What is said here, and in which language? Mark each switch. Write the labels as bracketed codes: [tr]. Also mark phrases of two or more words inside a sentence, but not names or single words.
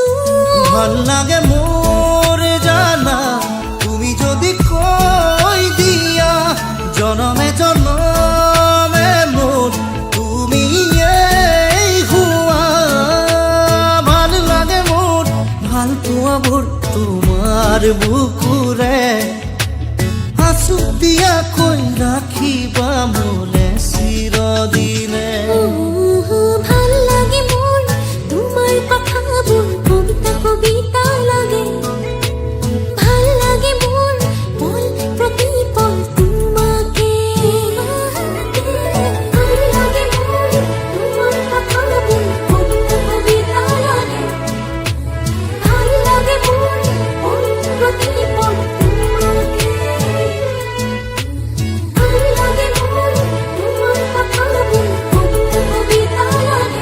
[as] ভাল লাগে মোৰ জানা তুমি যদি কৈ দিয়া জনমে জনমে মোৰ তুমি এই হুৱা। ভাল লাগে মোৰ ভাল পোৱা মোৰ তোমাৰ বুকুৰে। আছু দিয়া কৈ ৰাখিবা মোলে চিৰদিনে। [bn] ভাল লাগে মোর তোমার কথা মোর কবিতা কবিতা লাগে। ভাল লাগে মোর পল প্রতিপল তোমাকে। ভাল লাগে মোর তোমার কথা মোর কবিতা কবিতা লাগে। ভাল লাগে মোর পল প্রতিপল তোমাকে। ভাল লাগে মোর তোমার কথা মোর কবিতা কবিতা লাগে।